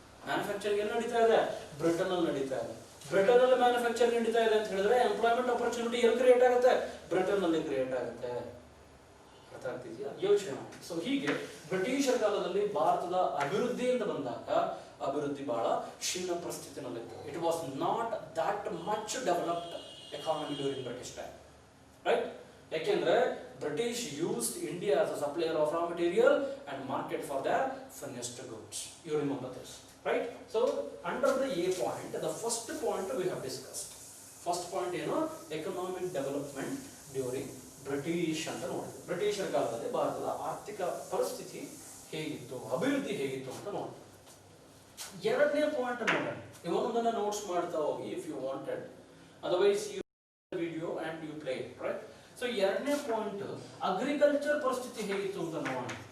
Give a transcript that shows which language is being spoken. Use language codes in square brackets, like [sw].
[kn] Manufacturing ಎಲ್ಲಿ ನಡೀತಾ ಇದೆ? ಬ್ರಿಟನ್ ಅಲ್ಲಿ ನಡೀತಾ ಇದೆ. ಬ್ರಿಟನ್ ಅಲ್ಲಿ ಮ್ಯಾನುಫ್ಯಾಕ್ಚರ್ ನಡೀತಾ ಇದೆ ಅಂತ ಹೇಳಿದ್ರೆ ಎಂಪ್ಲಾಯ್ಮೆಂಟ್ ಆಪರ್ಚುನಿಟಿ ಎಲ್ಲಿ ಕ್ರಿಯೇಟ್ ಆಗುತ್ತೆ? ಬ್ರಿಟನ್ ನಲ್ಲಿ ಕ್ರಿಯೇಟ್ ಆಗುತ್ತೆ. ಅರ್ಥ ಆಗ್ತಿದೆಯಾ ಯೋಚನೆ ಮಾಡಿ. ಸೊ ಹೀಗೆ ಬ್ರಿಟಿಷರ ಕಾಲದಲ್ಲಿ ಭಾರತದ ಅಭಿವೃದ್ಧಿಯಿಂದ ಬಂದಾಗ ಅಭಿವೃದ್ಧಿ ಬಹಳ ಕ್ಷೀಣ ಪರಿಸ್ಥಿತಿನಲ್ಲಿತ್ತು. [en] It was not that much developed economy during British time, right? ಯಾಕೆಂದ್ರೆ British used India as a supplier of raw material and market for their finished goods. You remember this, right? So under the A point, the first point we have discussed. First point ಏನು, economic development during British [kn] ಅಂತ ನೋಡಿದ್ವಿ. ಬ್ರಿಟಿಷರ ಕಾಲದಲ್ಲಿ ಭಾರತದ ಆರ್ಥಿಕ ಪರಿಸ್ಥಿತಿ ಹೇಗಿತ್ತು, ಅಭಿವೃದ್ಧಿ ಹೇಗಿತ್ತು ಅಂತ ನೋಡಿದ್ವಿ. ಎರಡನೇ ಪಾಯಿಂಟ್ ನೋಡೋಣ. ಇವೊಂದನ್ನ ನೋಟ್ಸ್ ಮಾಡ್ತಾ ಹೋಗಿ [en] if you wanted, otherwise you video and you play it, [kn] right? So ಎರಡನೇ ಪಾಯಿಂಟ್ ಅಗ್ರಿಕಲ್ಚರ್ ಪರಿಸ್ಥಿತಿ ಹೇಗಿತ್ತು ಅಂತ ನೋಡೋಣ.